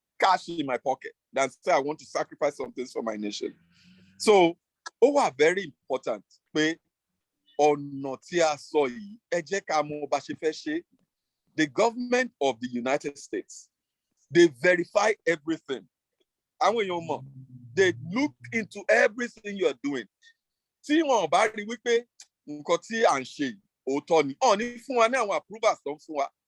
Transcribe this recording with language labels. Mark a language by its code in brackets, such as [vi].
[en] cash in my pocket than say I want to sacrifice some things for my nation. So, very important. [yo] Pé ọ̀nà tí a sọ yìí, ẹ jẹ́ ká mọ̀ bá ṣe fẹ́ ṣe. [en] The government of the United States, they verify everything. [yo] Àwọn èèyàn mọ̀, [en] they look into everything you are doing. [yo] Tí wọn bá rí wípé nǹkan tí à ń ṣe òótọ́ ni, ọ̀ ní fún wa ní àwọn approvals tó ń fún wa.